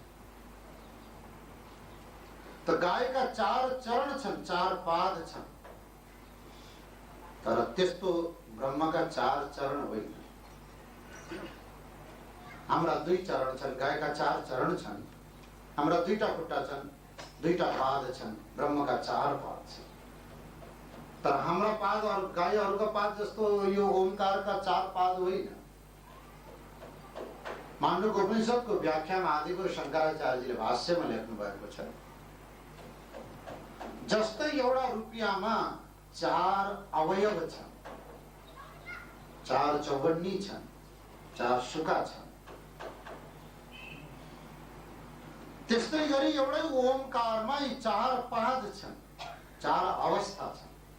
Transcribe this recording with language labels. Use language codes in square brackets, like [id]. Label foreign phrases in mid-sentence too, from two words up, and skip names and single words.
[ne] त गायका चार चरण छन्, चार पाद छन्, तर त्यस्तो ब्रह्मका चार चरण होइन। हाम्रा दुई चरण छन्, गायका चार चरण छन्। हाम्रा दुईटा खुट्टा छन्, दुईटा पाद छन्, ब्रह्मका चार पाद छन्। तर हाम्रा पाद और गायहरूका पाद जस्तो यो ओंकारका चार पाद होइन। माण्डुक्य उपनिषदको व्याख्यामा आदिगुरु शङ्कराचार्यले भाष्यमा लेख्नु भएको छ, जस्तै एउटा रुपियाँमा चार अवयव छन्, चार चौबन्नी छन्, चार सुका छन्, त्यस्तै गरी एउटै ओंकारमा यी चार पाद छन्, चार अवस्था छन्।